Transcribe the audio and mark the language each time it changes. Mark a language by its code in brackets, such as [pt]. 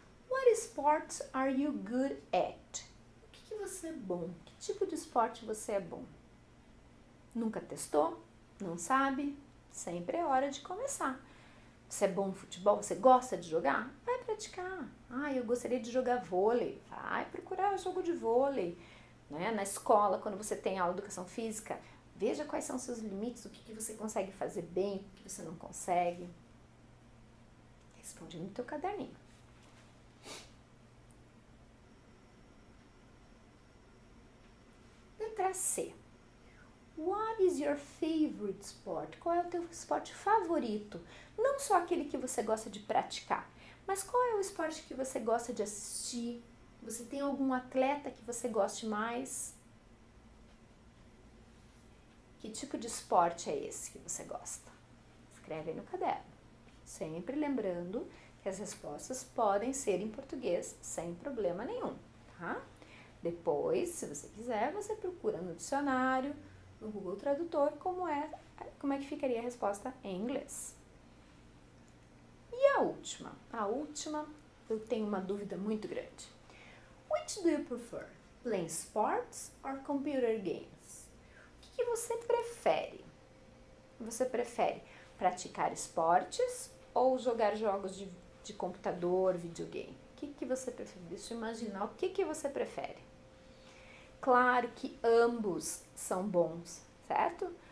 [en] What sports are you good at? [pt] O que você é bom? Que tipo de esporte você é bom? Nunca testou? Não sabe? Sempre é hora de começar. Você é bom no futebol? Você gosta de jogar? Vai praticar. Ah, eu gostaria de jogar vôlei. Vai procurar jogo de vôlei. Né? Na escola, quando você tem aula de educação física, veja quais são os seus limites, o que você consegue fazer bem, o que você não consegue. Responde no teu caderninho. Letra C. [en] What is your favorite sport? [pt] Qual é o teu esporte favorito? Não só aquele que você gosta de praticar, mas qual é o esporte que você gosta de assistir? Você tem algum atleta que você goste mais? Que tipo de esporte é esse que você gosta? Escreve aí no caderno. Sempre lembrando que as respostas podem ser em português sem problema nenhum, tá? Depois, se você quiser, você procura no dicionário, no Google Tradutor, como é que ficaria a resposta em inglês. E a última? A última, eu tenho uma dúvida muito grande. [en] Which do you prefer? Playing sports or computer games? [pt] O que você prefere? Você prefere praticar esportes ou jogar jogos de computador, videogame? O que você prefere? Deixa eu imaginar o que você prefere. Claro que ambos são bons, certo?